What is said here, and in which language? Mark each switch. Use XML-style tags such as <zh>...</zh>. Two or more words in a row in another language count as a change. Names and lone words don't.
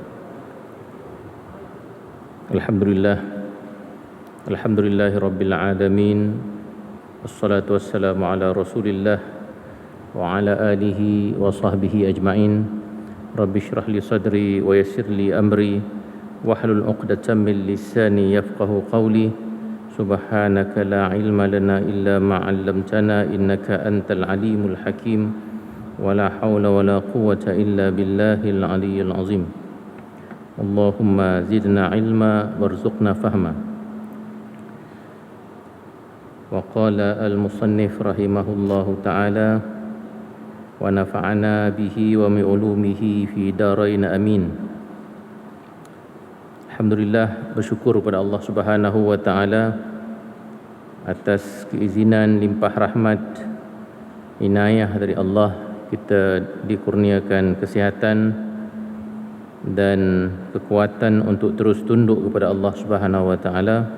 <ar>الحمد لله رب العالمين. والصلاة والسلام على رسول الله وعلى آله وصحبه أجمعين. رب اشرح لي صدري ويسر لي أمري واحلل عقدة من لساني يفقهوا قولي. سبحانك لا علم لنا إلا ما علمتنا إنك أنت العليم الحكيم. ولا حول ولا قوة إلا بالله العلي العظيم. اللهم زدنا علما وارزقنا فهما. وقال المصنف رحمه الله تعالى ونفعنا به ومن علومه في الدارين آمين.</ar> <ms>Alhamdulillah, bersyukur kepada Allah</ms> <ar>سبحانه وتعالى</ar> <ms>atas keizinan limpah rahmat inayah dari Allah, kita dikurniakan kesihatan dan kekuatan untuk terus tunduk kepada Allah</ms> <ar>سبحانه وتعالى</ar>